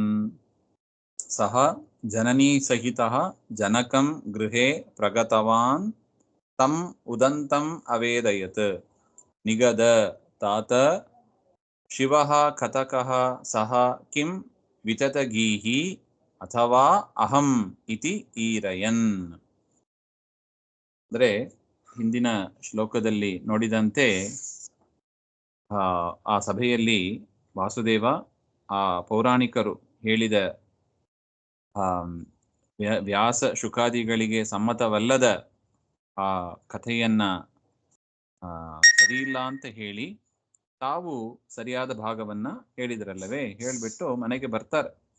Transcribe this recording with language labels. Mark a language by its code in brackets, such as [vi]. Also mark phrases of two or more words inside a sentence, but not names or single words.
[sa] सः जननी सहितः जनकं गृहे प्रगतवान् तम् उदन्तम् अवेदयत्. निगद तात शिवः कथकः सः किं वितथगीः ಅಥವಾ ಅಹಂ ಇತಿ ಈರಯನ್. [kn] ಅಂದರೆ ಹಿಂದಿನ ಶ್ಲೋಕದಲ್ಲಿ ನೋಡಿದಂತೆ ಆ ಸಭೆಯಲ್ಲಿ ವಾಸುದೇವ ಆ ಪೌರಾಣಿಕರು ಹೇಳಿದ ವ್ಯಾಸ ಶುಕಾದಿಗಳಿಗೆ ಸಮ್ಮತವಲ್ಲದ ಆ ಕಥೆಯನ್ನ ಸರಿಯಿಲ್ಲ ಅಂತ ಹೇಳಿ ತಾವು ಸರಿಯಾದ ಭಾಗವನ್ನ ಹೇಳಿದ್ರಲ್ಲವೇ, ಹೇಳ್ಬಿಟ್ಟು ಮನೆಗೆ ಬರ್ತಾರೆ.